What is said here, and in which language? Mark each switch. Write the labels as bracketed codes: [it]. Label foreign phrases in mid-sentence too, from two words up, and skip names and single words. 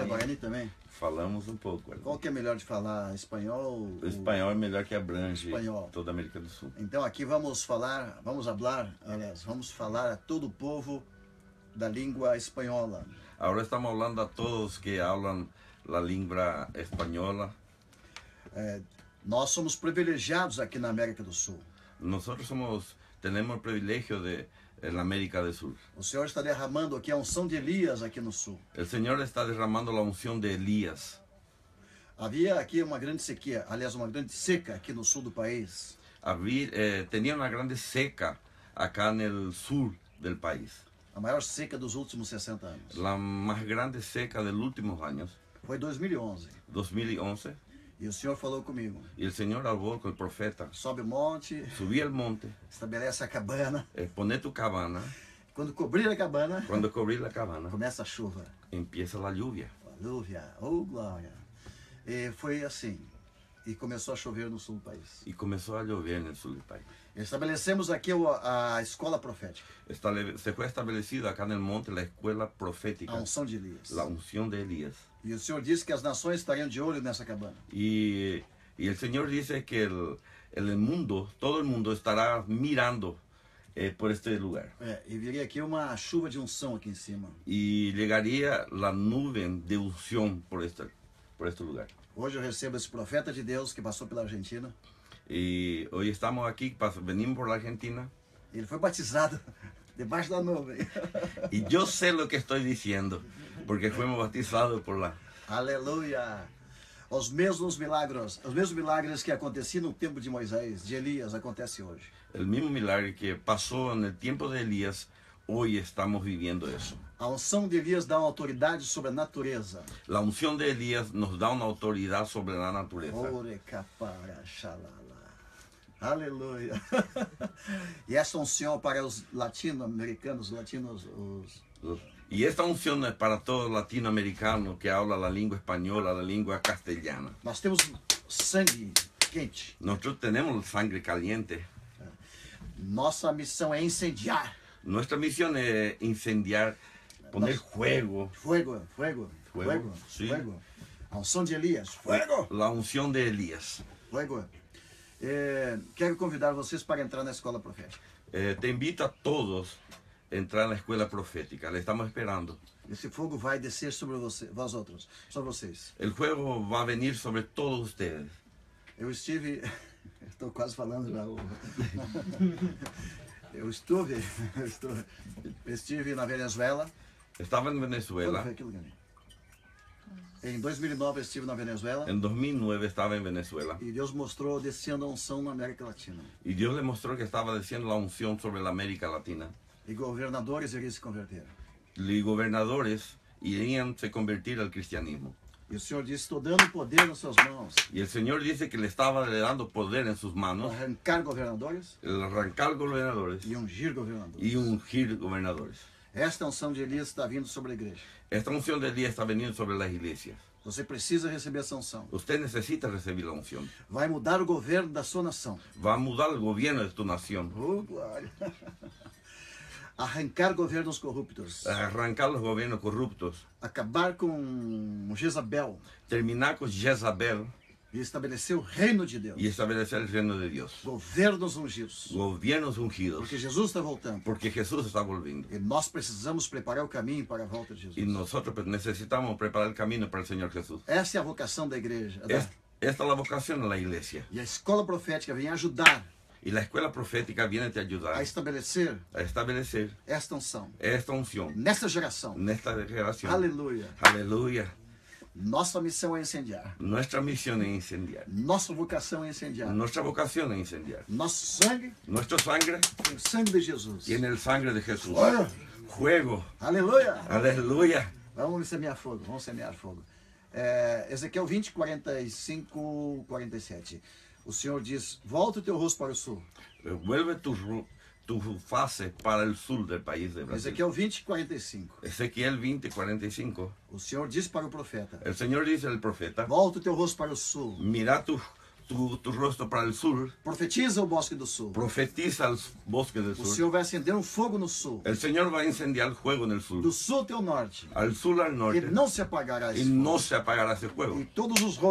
[pt] Fala Guarani também? Falamos um pouco. Guarani. Qual que é melhor de falar? Espanhol? O espanhol é melhor, que abrange espanhol. Toda a América do Sul. Então aqui vamos falar a todo o povo da língua espanhola. Agora estamos falando a todos que [es] hablan la lengua española. [pt] Nós somos privilegiados aqui na América do Sul. [es] Nosotros tenemos el privilegio en la América del Sur. [pt] O Senhor está derramando aqui a unção de Elias aqui no Sul. [es] El Señor está derramando la unción de Elías. [pt] Havia aqui uma grande sequia, aliás, uma grande seca aqui no sul do país. [es] Tenía una grande seca acá en el sur del país. [pt] A maior seca dos últimos 60 anos. [es] La más grande seca de los últimos años. [pt] Foi 2011. 2011. E o Senhor falou comigo. [es] Y el Señor habló con el profeta. [pt] Sobe o monte. [es] Subí al monte. [pt] Estabelece a cabana. [es] Pone tu cabana. [pt] Quando cobrir a cabana. [es] Cuando cubrir la cabana. [pt] Começa a chuva. [es] Empieza la lluvia. Lluvia. [pt] Oh, glória. E foi assim. E começou a chover no sul do país. [es] Y comenzó a llover en el sur del país. [pt] Estabelecemos aqui a escola profética. [es] Se fue establecida acá en el monte la escuela profética. [pt] A unção de Elias. [es] La unción de Elías. [pt] E o Senhor disse que as nações estariam de olho nessa cabana. [es] Y el Señor dice que el mundo, todo el mundo estará mirando por este lugar. [pt] E viria aqui uma chuva de unção aqui em cima. [es] Y llegaría la nube de unción por este lugar. [pt] Hoje eu recebo esse profeta de Deus que passou pela Argentina. [es] Y hoy estamos aquí, venimos por la Argentina. [pt] Ele foi batizado debaixo da nuvem. [es] Y yo sé lo que estoy diciendo, porque fuimos bautizados por la... [pt] Aleluia! Os mesmos milagres que aconteciam no tempo de Moisés, de Elias, acontece hoje. [es] El mismo milagre que pasó en el tiempo de Elías, hoy estamos viviendo eso. [pt] A unção de Elias dá uma autoridade sobre a natureza. [es] La unción de Elías nos da una autoridad sobre la naturaleza. [pt] Aleluia. E essa unção para os latino-americanos, [es] Y esta unción es para todos los latinoamericanos que hablan la lengua española, la lengua castellana. [pt] Nós temos sangue quente. [es] Nosotros tenemos sangre caliente. [pt] Nossa missão é incendiar. [es] Nuestra misión es incendiar, poner fuego. Fuego. Sí. Fuego. [pt] A unção de Elias. [es] Fuego. La unción de Elías. Fuego. [pt] Quero convidar vocês para entrar na escola profética. [es] Te invito a todos a entrar en la escuela profética. Le estamos esperando. [pt] Esse fogo vai descer sobre vós outros, sobre vocês. [es] El fuego va a venir sobre todos ustedes. [pt] Eu estive... Estou quase falando já. Eu estive na Venezuela. [es] Estaba en Venezuela. [pt] Quando foi aquilo, Gani? Em 2009 eu estive na Venezuela. [es] En 2009 estaba en Venezuela. [pt] E Deus mostrou descendo a unção na América Latina. [es] Y Dios le mostró que estaba desciendo la unción sobre la América Latina. [pt] E governadores iriam se converter. [es] Y gobernadores irían se convertir al cristianismo. [pt] E o Senhor disse, estou dando poder nas suas mãos. [es] Y el Señor dice que le estaba dando poder en sus manos. [pt] Arrancar governadores. [es] El arrancar gobernadores. [pt] E ungir governadores. [es] Y ungir gobernadores. [pt] Esta unção de Elias está vindo sobre a igreja. [es] Esta unción de Elías está veniendo sobre las iglesias. [pt] Você precisa receber essa unção. [es] Usted necesita recibir la unción. [pt] Vai mudar o governo da sua nação. [es] Va a mudar el gobierno de tu nación. [pt] Oh, glória. Arrancar governos corruptos. [es] Arrancar los gobiernos corruptos. [pt] Acabar com Jezabel. [es] Terminar con Jezabel. [pt] E estabelecer o reino de Deus. [es] Y establecer el reino de Dios. [pt] Governos ungidos. [es] Gobiernos ungidos. [pt] Porque Jesus está voltando. [es] Porque Jesús está volviendo. [pt] E nós precisamos preparar o caminho para a volta de Jesus. [es] Y nosotros necesitamos preparar el camino para el Señor Jesús. [pt] Essa é a vocação da igreja. [es] Esta es la vocación de la iglesia. [pt] E a escola profética vem ajudar. [es] Y la escuela profética viene a te ayudar [pt] a estabelecer esta unção nesta geração. Aleluia. Aleluia. Nossa missão é incendiar. [es] Nuestra misión es incendiar. [pt] Nossa vocação é incendiar. [es] Nuestra vocación es incendiar. [pt] Nosso sangue. [es] Nuestro sangre. [pt] Tem o sangue de Jesus. [es] Tiene el sangre de Jesús. Fuego. [pt] Aleluia. Aleluia. Vamos semear fogo. Vamos semear fogo. Ezequiel 20, 45, 47. O Senhor diz, volta o teu rosto para o sul. [es] Vuelve tu face para el sur del país de Brasil. [pt] Ezequiel 20, 45. Ezequiel 20, 45. O Senhor diz para o profeta. [es] El Señor dice al profeta. [pt] Volta o teu rosto para o sul. [es] Mira tu rosto para el sur. [pt] Profetiza o bosque do sul. [es] Profetiza el bosque del sur. [pt] O Senhor vai acender um fogo no sul. [es] El Señor va a incendiar fuego en el sur. [pt] Do sul até o norte. [es] Al sur al norte. [pt] E não se apagará esse fogo. [es] No se apagará ese fuego.